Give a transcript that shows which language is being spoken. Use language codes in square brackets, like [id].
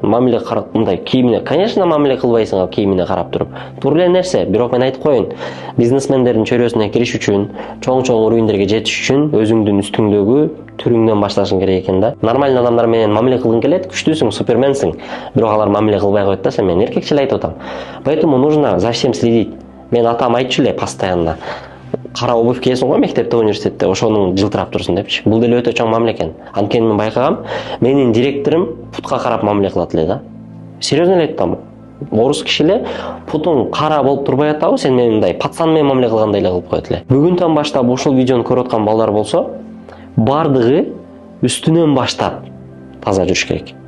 [ky] Мамиле карап, мындай кийимине, конечно, мамиле кылбайсың ал кийимине карап туруп. Туура эле нерсе, бирок мен айтып коеюн, бизнесмендердин чөйрөсүнө кириш үчүн, чоң уровеньдерге жетиш үчүн өзүңдүн үстүңдөгү түрүңдөн башташың керек экен да. Нормальный адамдар менен мамиле кылгың келет, күчтүүсүң, суперменсиң, бирок алар мамиле кылбай коет да, сен мен эркекчил айтып атам. [ru] Поэтому нужно за всем следить. [ky] Мен атам айтчу эле постоянно. Кара обувь кийесиң го мектепте, университетте, ошонун жылтырап турсун депчи. Бул деле өтө чоң мамиле экен. Анткени мен байкагам, менин директорум путка карап мамиле кылат эле да. Серьезно эле айтам. орус кишилер путуң кара болуп турбай атабы, сен мени мындай пацан менен мамиле кылгандай эле кылып коет эле. Бүгүнтөн баштап ушул видеону көрүп аткан балдар болсо, бардыгы үстүнөн баштап таза жүрүш керек.